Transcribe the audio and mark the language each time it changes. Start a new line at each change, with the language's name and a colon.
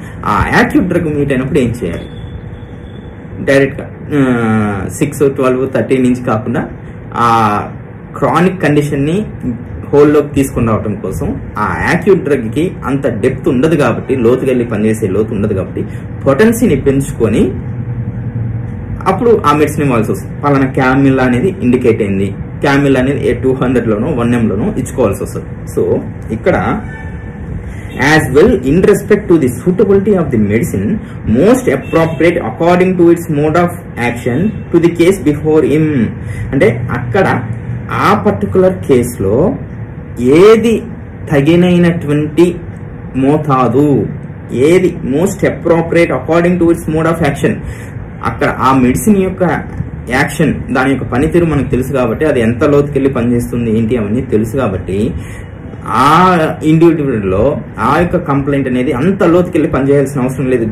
Telugu: ఆ acute drug meet అయినప్పుడు ఏం చేయాలి? డైరెక్ట్ గా 6, 12, 13 నుంచి కాకుండా ఆ క్రానిక్ కండిషన్ ని హోల్లోకి తీసుకుని రావడం కోసం ఆ యాక్యూట్ డ్రగ్ కి అంత డెప్త్ ఉండదు కాబట్టి, లోతుకెళ్ళి పనిచేసే లోతు ఉండదు కాబట్టి పొటెన్సీని పెంచుకొని అప్పుడు ఆ మెడిసిన్ ఇవ్వాల్సి వస్తుంది. పలానా క్యామిల్ అనేది ఇండికేట్ అయింది, క్యామిల్ అనేది 200 లోనో 1M లోనో ఇచ్చుకోవాల్సి వస్తుంది.
English: So ఇక్కడ as well in respect to the suitability of the medicine most appropriate according to its mode of action to the case before him.
Telugu: అంటే అక్కడ ఆ పర్టికులర్ కేసులో ఏది తగినైనటువంటి మోతాదు, ఏది
English: most appropriate according to its mode of action,
Telugu: అక్కడ ఆ medicine యొక్క యాక్షన్, దాని యొక్క పనితీరు మనకు తెలుసు కాబట్టి, అది ఎంత లోతుకెళ్ళి పనిచేస్తుంది ఏంటి అవన్నీ తెలుసు కాబట్టి ఆ ఇండివిజువల్ లో ఆ యొక్క కంప్లైంట్ అనేది అంత లోతుకెళ్ళి పనిచేయాల్సిన అవసరం లేదు.